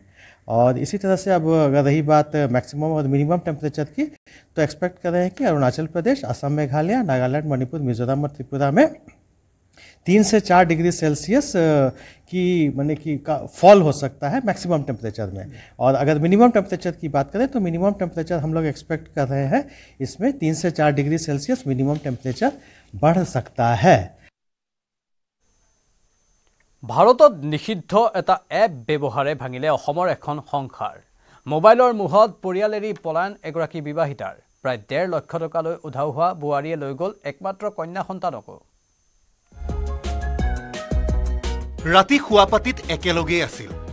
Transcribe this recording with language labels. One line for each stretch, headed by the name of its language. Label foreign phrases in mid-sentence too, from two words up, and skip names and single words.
Hindi: और इसी तरह से अब अगर रही बात मैक्सिमम और
English: minimum temperature
Hindi: की तो एक्सपेक्ट कर रहे हैं कि अरुणाचल प्रदेश, असम, मेघालय, नागालैंड, मणिपुर, मिजोरम और त्रिपुरा में 3 से 4
English: degree Celsius
Hindi: की माने कि फॉल हो सकता है
English: maximum temperature
Hindi: में। और अगर
English: minimum temperature
Hindi: की बात करें तो
English: minimum temperature
Hindi: हम लोग एक्सपेक्ट कर रहे हैं इसमें 3 से 4
English: degree Celsius minimum temperature
Hindi: बढ़ सकता है।
Assamese: ভাৰতত নিষিদ্ধ এটা এপ ব্যৱহাৰে ভাঙিলে অসমৰ এখন সংসাৰ। মোবাইলৰ মুহত পৰিয়াল এৰি পলায়ন এগৰাকী বিবাহিতাৰ। প্ৰায় 1.5 লাখ টকালৈ উধাও হোৱা বোৱাৰীয়ে লৈ গ'ল একমাত্ৰ কন্যা সন্তানকো। ৰাতি শুৱাপাতিত একেলগে আছিল।